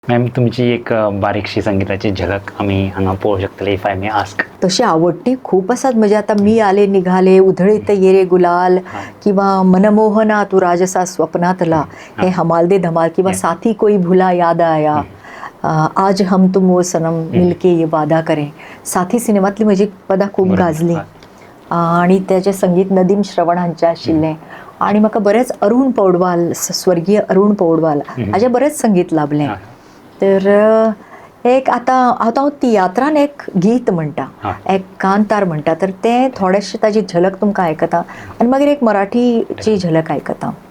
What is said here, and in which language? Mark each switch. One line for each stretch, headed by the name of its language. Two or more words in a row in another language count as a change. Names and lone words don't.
Konkani: मॅम तुमची एक बारीकशी संगीताची झलक आम्ही हांगा पळोवंक शकतले
English: if I may ask.
Marathi: तशी आवडटी खूप असतात. म्हणजे आता मी आले निघाले, उधळीत ये रे गुलाल, किंवा मनमोहना तू राजसा स्वप्नातला, हे हमाल दे धमाल, किंवा साथी कोई भुला याद आया, आज हम तुम वो सनम मिलके ये वादा करें.
Konkani: साथी सिनेमातली म्हजी पदां खूप गाजली आणि त्याचे संगीत नदीम श्रवण हांचे आशिल्लें. आणि म्हाका बरेच अरुण पौडवाल, स्वर्गीय अरुण पौडवाल हाचे बरेच संगीत लाभलें. तर एक आता तियात्रान एक गीत म्हणटा, एक कांतार म्हणटा, तर ते थोडेशे ताजी झलक तुमकां आयकता आनी मागीर एक मराठीची झलक आयकता.